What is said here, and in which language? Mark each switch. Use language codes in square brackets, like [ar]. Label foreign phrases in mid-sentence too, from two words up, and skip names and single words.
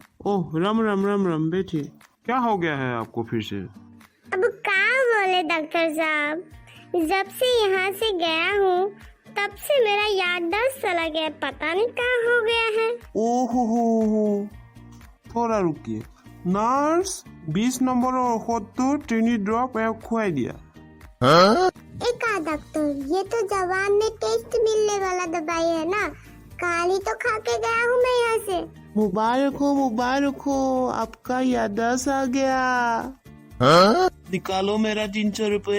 [hi] ओह राम राम राम राम, बैठिए, क्या हो गया है आपको फिर से? अब क्या बोले डॉक्टर साहब, जब से यहाँ से गया हूँ तब से मेरा याददाश्त चला गया, पता नहीं क्या हो गया है। ओहो, थोड़ा रुकिए। [as] नार्स 20 নম্বৰৰ ঔষধটো 3 ড্ৰপ এওক খুৱাই দিয়া। [hi] एक डॉक्टर, ये तो जवान में टेस्ट मिलने वाला दवाई है ना, कल ही तो खा के गया हूँ मैं यहाँ से। मुबारक हो, आपका याददाश्त आ गया। निकालो मेरा 300 रुपए।